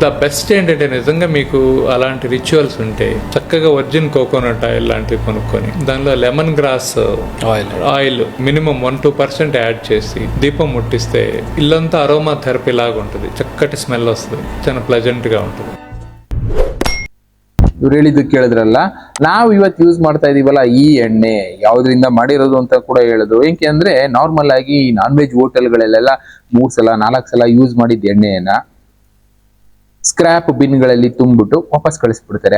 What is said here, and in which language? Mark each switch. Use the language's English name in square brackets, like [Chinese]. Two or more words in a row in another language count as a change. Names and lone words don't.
[English] the best [Telugu] ఏంటంటే నిజంగా మీకు అలాంటి రిచువల్స్ ఉంటే చక్కగా [English] virgin coconut oil [Telugu] లాంటివి కొనుక్కొని దానిలో [English] lemon grass oil minimum [Telugu] 1-2% యాడ్ చేసి దీపం ముట్టిస్తే ఇల్లంతా [English] aroma therapy [Telugu] లాగా ఉంటుంది. చక్కటి స్మెల్ వస్తుంది, చాలా ప్లెజెంట్ గా ఉంటుంది. [Kannada] ಇವ್ರು ಹೇಳಿದ್ದು ಕೇಳಿದ್ರಲ್ಲ, ನಾವು ಇವತ್ತು ಯೂಸ್ ಮಾಡ್ತಾ ಇದೀವಲ್ಲ ಈ ಎಣ್ಣೆ ಯಾವ್ದ್ರಿಂದ ಮಾಡಿರೋದು ಅಂತ ಕೂಡ ಹೇಳುದು. ಏಕೆ ಅಂದ್ರೆ ನಾರ್ಮಲ್ ಆಗಿ [English] non veg [Kannada] ಹೋಟೆಲ್ಗಳಲ್ಲೆಲ್ಲ 3 ಸಲ 4 ಸಲ ಯೂಸ್ ಮಾಡಿದ ಎಣ್ಣೆಯನ್ನ ಸ್ಕ್ರಾಪ್ ಬಿನ್ಗಳಲ್ಲಿ ತುಂಬಿಟ್ಟು ವಾಪಸ್ ಕಳಿಸ್ಬಿಡ್ತಾರೆ.